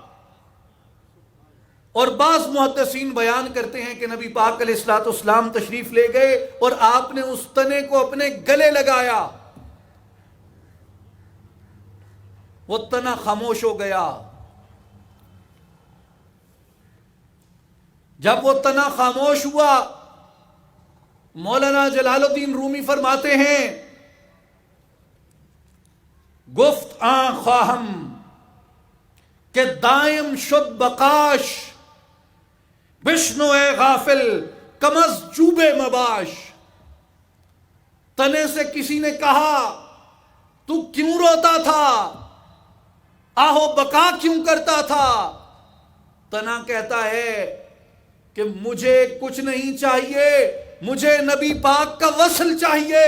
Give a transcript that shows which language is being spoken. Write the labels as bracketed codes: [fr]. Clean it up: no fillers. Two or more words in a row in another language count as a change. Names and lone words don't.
[ur] اور بعض محدثین بیان کرتے ہیں کہ نبی پاک علیہ السلام تشریف لے گئے اور آپ نے اس تنے کو اپنے گلے لگایا، وہ تنا خاموش ہو گیا۔ جب وہ تنا خاموش ہوا، مولانا جلال الدین رومی فرماتے ہیں [fa] گفت آن خواہم کہ دائم شد بقاش، بشنو اے غافل کمز چوبے مباش۔ [ur] تنے سے کسی نے کہا تو کیوں روتا تھا، آہو بقا کیوں کرتا تھا؟ تنا کہتا ہے کہ مجھے کچھ نہیں چاہیے، مجھے نبی پاک کا وصل چاہیے۔